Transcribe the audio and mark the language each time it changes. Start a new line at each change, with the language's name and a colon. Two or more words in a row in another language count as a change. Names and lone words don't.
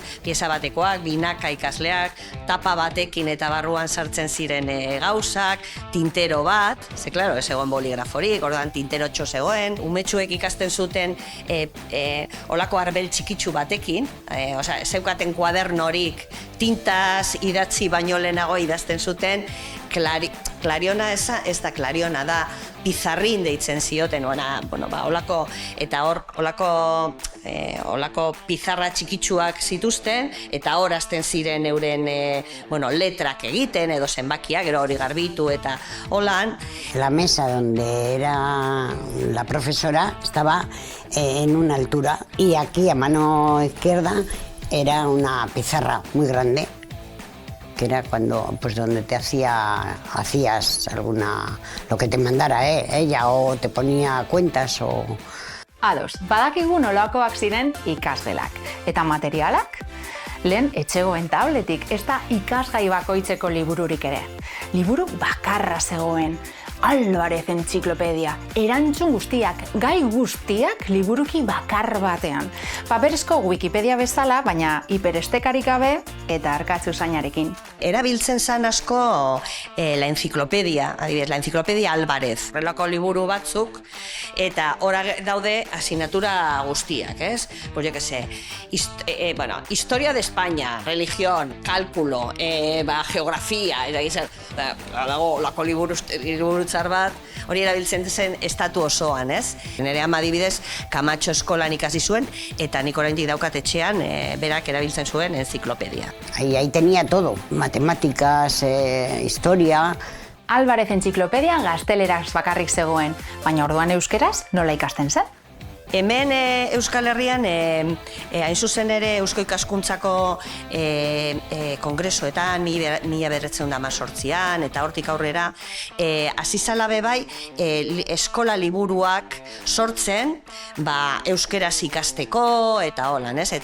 Basque: Pieza batekoak, binaka ikasleak, tapa batekin eta barruan sartzen ziren gauzak, tintero bat, ze klaro, ez egoen boligraforik, orduan tinterotxo zegoen, umetxuek ikasten zuten olako arbel txikitsu batekin, zeukaten kuadernorik, tintaz idatzi baino lehenago idazten zuten, klariona ez da klariona da, pizarrin deitzen zioten, olako, eta hor, olako pizarra txikitsuak zituzten, eta hor hasten ziren euren letrak egiten, edo zenbakiak, gero hori garbitu, eta holan.
Spanish: La mesa donde era la profesora estaba en una altura, y aquí a mano izquierda era una pizarra muy grande, que era cuando, pues donde te hacías lo que te mandara ella, o te ponía cuentas, o...
Basque: Ados, badakigu nolakoak ziren ikasgelak. Eta materialak? Lehen etxegoen tabletik, ez da ikasgai bakoitzeko libururik ere. Liburu bakarra zegoen. Álvarez entziklopedia, erantzun guztiak, gai guztiak liburuki bakar batean. Paperezko Wikipedia bezala, baina hiperestekarik gabe eta arkatzu zainarekin. Erabiltzen zen asko
Spanish: la enciclopedia,
Basque: adibidez,
Spanish: la enciclopedia
Basque: Álvarez, horrelako liburu batzuk, eta hor daude asignatura guztiak, ez?
Spanish: Pues yo que sé, historia de España, religión, cálculo, geografía,
Basque: dago lako liburu txar bat, hori erabiltzen zen estatu osoan, ez? Nire ama adibidez Camacho eskolan ikasi zuen, eta nik oraindik daukat etxean berak erabiltzen zuen entziklopedia.
Spanish: Ahí tenía todo, matemáticas, historia.
Basque: Álvarez entziklopedia gazteleraz bakarrik zegoen, baina orduan euskeraz nola ikasten zen? Hemen Euskal Herrian, hain zuzen ere Eusko Ikaskuntzako kongresoetan, 1918an, eta hortik aurrera, hasi zala be bai, eskola liburuak sortzen, euskeraz ikasteko, eta holan, ez?